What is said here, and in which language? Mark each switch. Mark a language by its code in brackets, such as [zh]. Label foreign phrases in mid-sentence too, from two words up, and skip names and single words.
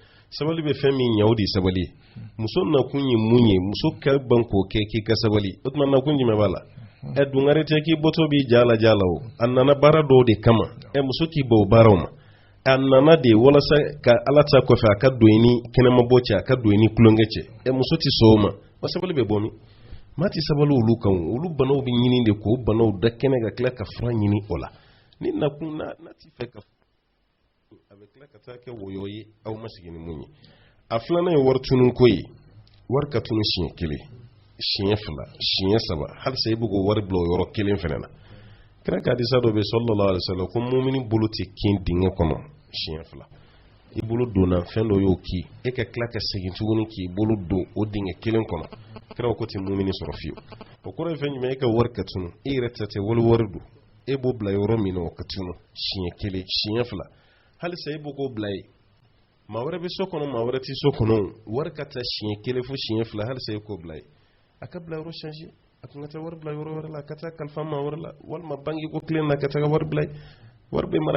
[bm] sabali bɛ fɛn min ɲɛ o de ye sabali ye muso nakun ye mun ye muso ka ban k'o kɛ k'i ka sabali o tuma nakun jumɛn b'a la dungare tɛ k'i bɔtɔ b'i jala o a nana baara dɔw de kama muso k'i bɔ o baaraw ma a nana de walasa ka ala ta kɔfɛ a ka don ni kɛnɛmabɔ cɛ a ka don ni kulonkɛ cɛ muso tɛ sɔn o ma wa sabali bɛ bɔ min maa ti sabali olu kan olu banaw bɛ ɲini de k'o banaw da kɛnɛ ka tila ka fura ɲini o la ni nakun na ti fɛ ka a bɛ tila ka taa kɛ woyɔ ye aw ma sigi ni mun ye a filanan ye wari tunun ko ye wari ka tunu siɲɛ kelen siɲɛ fila siɲɛ saba halisa i bɛ k'o wari bila o yɔrɔ kelen fana na kira ka hadisa dɔ bɛ [ar] صلى الله عليه وسلم [bm] ko mumini bolo tɛ kin dingɛ kɔnɔ siɲɛ fila i bolo donna fɛn dɔ y'o ki e ka tila ka segin tuguni k'i bolo don o dingɛ kelen kɔnɔ kira ko tɛ mumini sɔrɔ fiyewu o kɔrɔ ye fɛn jumɛn e ka wari ka tunu e yɛrɛ ta tɛ wari don e b'o bila yɔrɔ min na o ka tunu siɲɛ kelen siɲɛ fila halisa e b'o k'o bila ye maa wɛrɛ bɛ so kɔnɔ maa wɛrɛ tɛ so kɔnɔ wari ka taa siɲɛ kelen fo siɲɛ fila halisa e k'o bila ye a ka bila yɔrɔ changer a kun ka taa wari bila yɔrɔ wɛrɛ la a ka taa kalifa maa wɛrɛ la walima banki ko kelen na ka taa ka wari bila ye wari bɛ mara